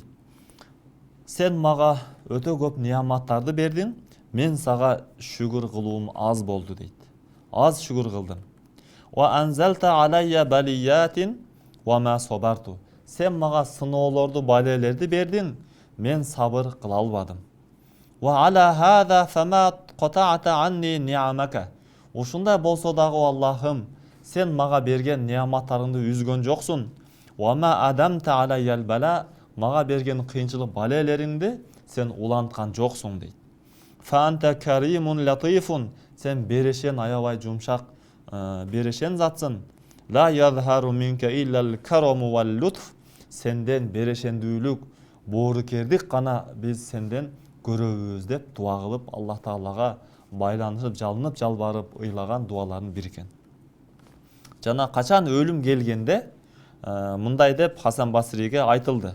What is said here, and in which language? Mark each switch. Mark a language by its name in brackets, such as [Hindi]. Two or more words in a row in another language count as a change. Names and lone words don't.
[Kyrgyz] Сен мага өтө көп неаматтарды бердиң, мен сага шүгүр кылуум аз болду дейт. Аз шүгүр кылдым. [Arabic] وأنزلت علي بلية فما صبرت. [Kyrgyz] Сен мага сыноолорду, балелерди бердиң, мен сабыр кыла албадым. [Arabic] وعلى هذا فما قطعت عني نعمك. [Kyrgyz] Ушундай болсо дагы Аллахым, сен мага берген неаматтарыңды үзгөн жоксуң. [Arabic] وما أدمت علي البلاء, [Kyrgyz] мага берген кыйынчылык балелериңди сен уланткан жоксуң дейт. [Arabic] فأنت كريم لطيف. [Kyrgyz] Сен берешен, аябай жумшак, берешен затсың. [Arabic] لا يظهر منك إلا الكرم واللطف. [Kyrgyz] Сенден берешендүүлүк, боорукердик гана биз сенден көрөбүз деп дуа кылып, Аллах Таалага байланышып, жалынып, жалбарып ыйлаган дуалардын бири экен. Жана качан өлүм келгенде мындай деп Хасан Басриге айтылды.